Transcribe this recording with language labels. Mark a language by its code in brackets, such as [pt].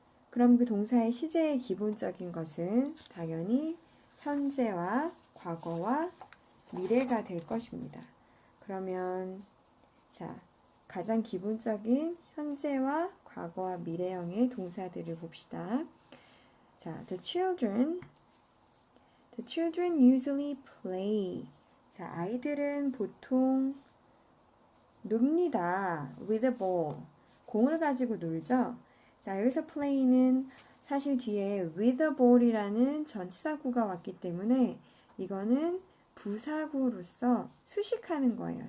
[ko] 그럼 그 동사의 시제의 기본적인 것은 당연히 현재와 과거와 미래가 될 것입니다. 그러면 자, 가장 기본적인 현재와 과거와 미래형의 동사들을 봅시다. [en] 자, the children usually play. [ko] 자, 아이들은 보통 놉니다. [en] with a ball. [ko] 공을 가지고 놀죠. 자, 여기서 play는 사실 뒤에 [en] with a ball [ko] 이라는 전치사구가 왔기 때문에 이거는 부사구로서 수식하는 거예요.